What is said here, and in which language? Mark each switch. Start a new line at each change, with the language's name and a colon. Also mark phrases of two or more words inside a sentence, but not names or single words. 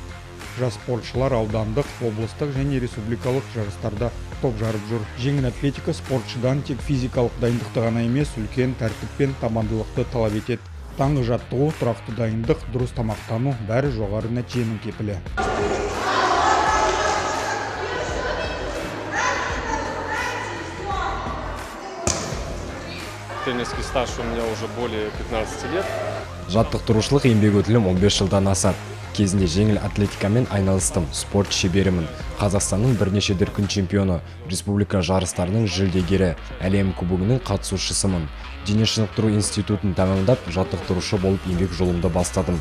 Kazakh: Жас спортшылар аудандық, облыстық және республикалық жарыстарда топ жарып жүр. Жеңіл атлетика спортшыдан тек физикалық дайындықты ғана емес, үлкен тәртіп пен табандылықты талап етеді. Таңғы жаттығу, тұрақты дайындық, дұрыс тамақтану бәрі жоғары нәтиженің кепілі.
Russian: Тренерский стаж у меня уже более 15 лет.
Kazakh: Жаттықтырушылық еңбек өтілім 15 жылдан асады. Кезінде жеңіл атлетикамен айналыстым, спорт шеберімін. Қазақстанның бірнеше дүркін чемпионы, республика жарыстарының жүлдегері, әлем кубогының қатысушысымын. Дене шынықтыру институтын тәмамдап, жаттықтырушы болып еңбек жолымды бастадым.